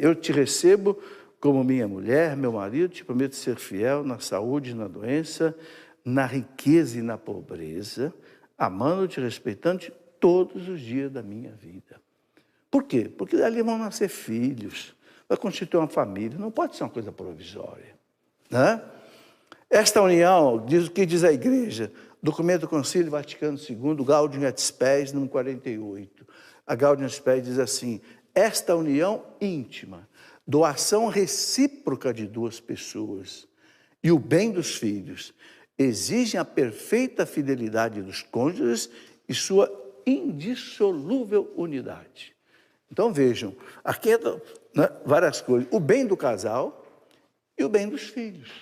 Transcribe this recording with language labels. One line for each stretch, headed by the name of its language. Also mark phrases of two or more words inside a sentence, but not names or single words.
Portuguese: Eu te recebo como minha mulher, meu marido, te prometo ser fiel na saúde e na doença, na riqueza e na pobreza, amando-te, respeitando-te todos os dias da minha vida. Por quê? Porque dali vão nascer filhos, vai constituir uma família, não pode ser uma coisa provisória, né? Esta união, diz o que diz a igreja, documento do Concílio Vaticano II, Gaudium et Spes, número 48. A Gaudium et Spes diz assim: esta união íntima, doação recíproca de duas pessoas e o bem dos filhos exigem a perfeita fidelidade dos cônjuges e sua indissolúvel unidade. Então vejam, aqui várias coisas, o bem do casal e o bem dos filhos.